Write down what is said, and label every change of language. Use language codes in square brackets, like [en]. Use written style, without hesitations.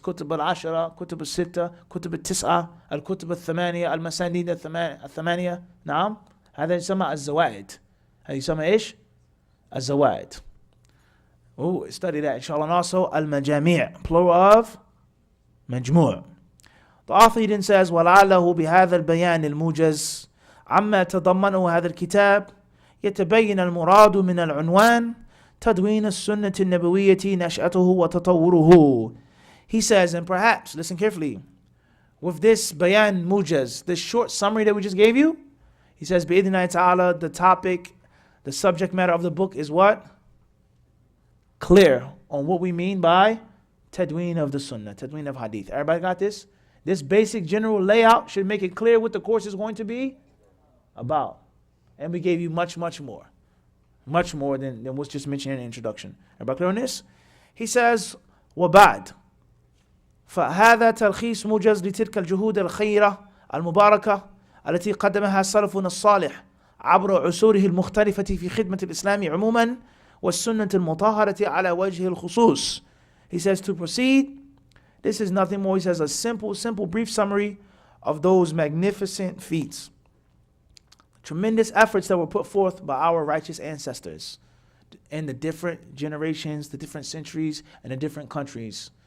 [ar] Kutub al-Ashara, Kutub al-Sitta, Kutub al-Tis'a, Al-Kutub al-Thamaniya, Al-Masanid al-Thamaniya. Naam. هذا يسمى الزوائد. هذا يسمى إيش؟ الزوائد. [en] Oh, study that inshallah. And also Al-Majami', plural of Majmu'. The author then says, [ar] وَلَعَلَّهُ بِهَذَا الْبَيَانِ الْمُوجَزِ عَمَّا تَضَمَّنُهُ هَذَا الْكِتَابِ يتبين المراد من العنوان تدوين السنة النبوية نشأته وتطوره. [en] He says, and perhaps, listen carefully, with this bayan mujaz, this short summary that we just gave you, he says, بِإِذْنِ ta'ala, the topic, the subject matter of the book is what? Clear on what we mean by tadween of the sunnah, tadween of hadith. Everybody got this? This basic general layout should make it clear what the course is going to be about. And we gave you much, much more. Much more than what's just mentioned in the introduction. Everybody clear on this? He says, [ar] وَبَعْد فهذا تلخيص موجز لتلك الجهود الخيرة المباركة التي قدمها سلفنا الصالح عبر عصوره المختلفة في خدمة الإسلام عموما والسنة المطهرة على وجه الخصوص. [en] He says to proceed, this is nothing more. He says a simple brief summary of those magnificent feats. Tremendous efforts that were put forth by our righteous ancestors in the different generations, the different centuries, and the different countries.